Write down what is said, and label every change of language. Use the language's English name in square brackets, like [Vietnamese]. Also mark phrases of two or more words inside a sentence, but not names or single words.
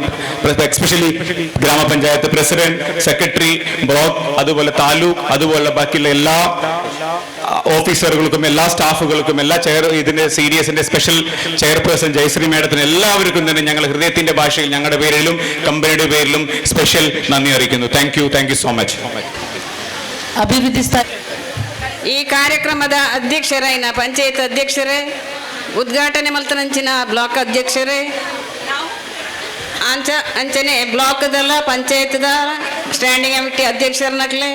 [Malayalam] എസ്പെഷ്യലി ഗ്രാമപഞ്ചായത്ത് പ്രസിഡന്റ്, സെക്രട്ടറി, ബ്ലോക്ക്, അതുപോലെ താലൂക്ക്, അതുപോലെ ബാക്കിയുള്ള എല്ലാ ഓഫീസറുകൾക്കും എല്ലാ സ്റ്റാഫുകൾക്കും എല്ലാ ഇതിന്റെ സീരിയസിന്റെ [English] special chairperson [Malayalam] ജയശ്രീ മേഡത്തിന് എല്ലാവർക്കും തന്നെ ഞങ്ങൾ ഹൃദയത്തിന്റെ ഭാഷയിൽ ഞങ്ങളുടെ പേരിലും കമ്പനിയുടെ പേരിലും സ്പെഷ്യൽ നന്ദി അറിയിക്കുന്നു. [English] thank you so much. [Tulu] ಅಭಿವೃದ್ಧಿ ಈ ಕಾರ್ಯಕ್ರಮದ ಅಧ್ಯಕ್ಷರೈನ ಪಂಚಾಯತ್ ಅಧ್ಯಕ್ಷರೇ, ಉದ್ಘಾಟನೆ ಮಲ್ತನಂಚಿನ ಬ್ಲಾಕ್ ಅಧ್ಯಕ್ಷರೇ, ಅಂಚನೆ ಬ್ಲಾಕ್ದಲ್ಲ ಪಂಚಾಯತ್ದ [English] standing committee [Tulu] ಅಧ್ಯಕ್ಷರನಕ್ಲೆ,